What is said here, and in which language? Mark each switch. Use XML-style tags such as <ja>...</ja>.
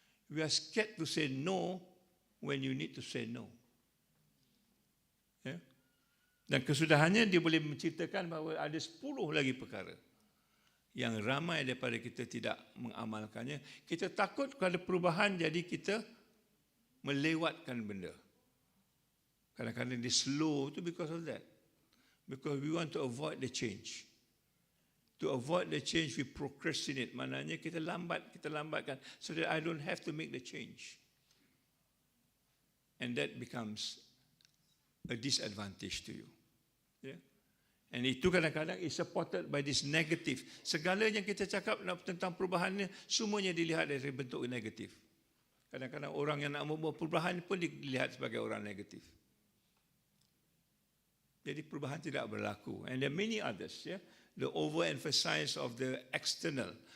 <en>We are scared to say no when you need to say no.</en> <ms>Ya. Dan kesudahannya dia boleh menceritakan bahawa ada 10 lagi perkara yang ramai daripada kita tidak mengamalkannya. Kita takut kepada perubahan, jadi kita melewatkan benda. Kadang-kadang dia slow tu</ms> <en>because of that. Because we want to avoid the change. To avoid the change, we procrastinate.</en> <ms>Maknanya kita lambatkan</ms> <en>so that I don't have to make the change. And that becomes a disadvantage to you. Yeah? And</en> <ms>itu kadang-kadang</ms> <en>is supported by this negative.</en> <ms>Segala yang kita cakap tentang perubahannya, semuanya dilihat dari bentuk negatif. Kadang-kadang orang yang nak membuat perubahan pun dilihat sebagai orang negatif. Jadi perubahan tidak berlaku.</ms> <en>And there are many others. Yeah? The overemphasize of the external.</en>